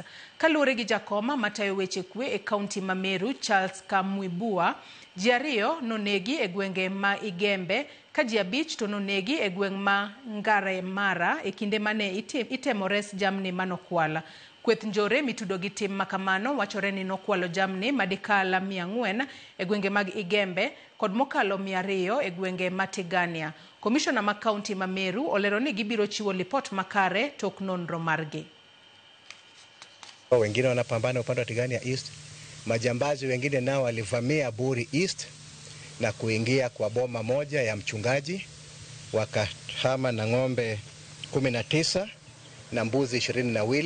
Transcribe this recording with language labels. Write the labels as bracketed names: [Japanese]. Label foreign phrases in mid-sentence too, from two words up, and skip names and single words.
[Luo (Kenya and Tanzania)] Kaluwore gi jakoma matayo weche kwe e kaunti ma Meru, Charles Kamwibua, ji ariyo nonegi e gwenge ma Igembe ka ji abich to nonegi e gweng ma Ngare Mara e kinde mane itemo res jamni manokwala. Kweth njore mitudo gi tim makamano wachore ni nokwalo jamni madikala 400 e gwenge mag Igembe kod mokalo 200 e gwenge Matigania. Komishona ma kaunti ma Meru olero ni gibiro chiwo lipot makare tok nonro margi. [Swahili] Wengine wanapambana upande wa Tigania East, majambazi wengine nao walivamia Buri East na kuingia kwa boma moja ya mchungaji, wakahama na ng'ombe 19 na mbuzi 22.